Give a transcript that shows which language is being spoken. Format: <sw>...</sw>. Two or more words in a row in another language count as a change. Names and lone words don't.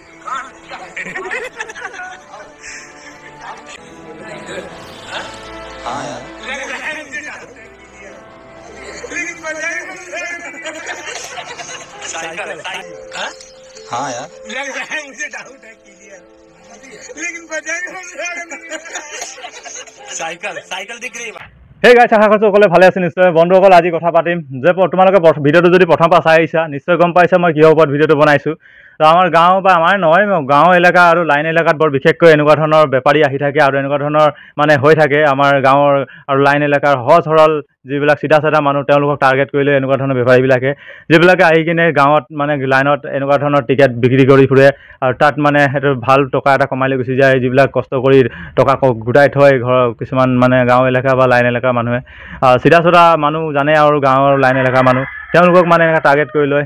<hi>हाँ यार साइकिल हाँ यार लग रहा है मुझे डाउट है क्लियर लेकिन साइकिल साइकिल दिख रही है।</hi> <en>hey guys</en> <as>आशा करছো সকলে ভালে আছে নিশ্চয় বন্ধুসকল আজি কথা পাতিম যে তোমালোকে ভিডিওটো যদি প্ৰথম পৰা চাই আহিছা নিশ্চয় গম পাইছা মই কিহৰ ওপৰত ভিডিওটো বনাইছো। তো আমাৰ গাঁও বা আমাৰ নহয় গাঁও এলেকা আৰু লাইন এলেকাত বৰ বিশেষকৈ এনেকুৱা ধৰণৰ বেপাৰী আহি থাকে আৰু এনেকুৱা ধৰণৰ মানে হৈ থাকে আমাৰ গাঁৱৰ আৰু লাইন এলেকাৰ সহজ সৰল যিবিলাক চিধা চিধা মানুহ তেওঁলোকক টাৰ্গেট কৰিলে এনেকুৱা ধৰণৰ বেপাৰীবিলাকে যিবিলাকে আহি কিনে গাঁৱত মানে লাইনত এনেকুৱা ধৰণৰ টিকেট বিক্ৰী কৰি ফুৰে আৰু তাত মানে সেইটো ভাল টকা এটা কমাই গুচি যায় যিবিলাক কষ্ট কৰি টকা গোটাই থয় ঘৰৰ কিছুমান মানে গাঁও এলেকা বা লাইন এলেকাৰ মানুহে চিধা চিধা মানুহ জানে আৰু গাঁৱৰ লাইন এলেকাৰ মানুহ তেওঁলোকক মানে এনেকৈ টাৰ্গেট কৰি লয়।</as>